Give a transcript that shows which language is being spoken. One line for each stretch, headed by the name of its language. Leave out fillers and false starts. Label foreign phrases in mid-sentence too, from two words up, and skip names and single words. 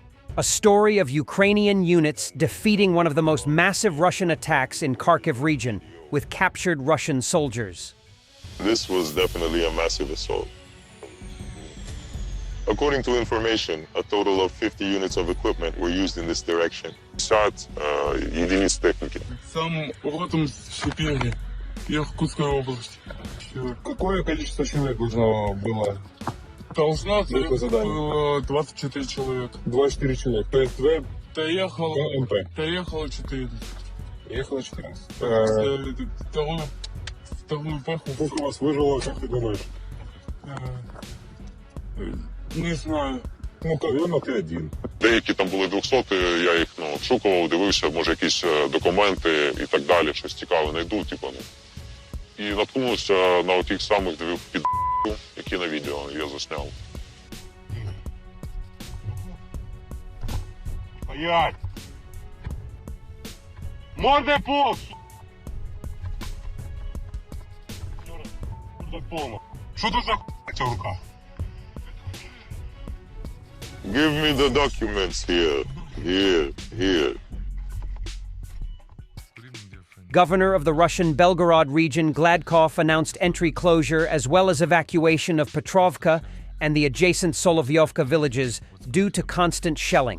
English: A story of Ukrainian units defeating one of the most massive Russian attacks in Kharkiv region with captured Russian soldiers. This was definitely a massive assault. According to information, a total of 50 units of equipment were used in this direction.
Russian: 50 единиц техники. Сам родом с Сибири, Иркутской области. Какое количество человек должно было? Должно было 24 человека. 24 человека. То есть вы доехало 14. Ехало 14. Вторую паху. Сколько у вас выжило, как ты думаешь? Не знаю. Ну, наверное,
Ukrainian: ти один. Деякі там були 200, я їх обшукував, дивився, може якісь документи і так далі, щось цікаве знайду, І наткнувся на тих самих двох під'їздів, які на відео я засняв.
Russian: Стоять!
Ukrainian: Морди пол! Що тут за ця рука?
English: Give me the documents here. Here. Governor of the Russian Belgorod region Gladkov announced entry closure as well as evacuation of Petrovka and the adjacent Solovyovka villages due to constant shelling.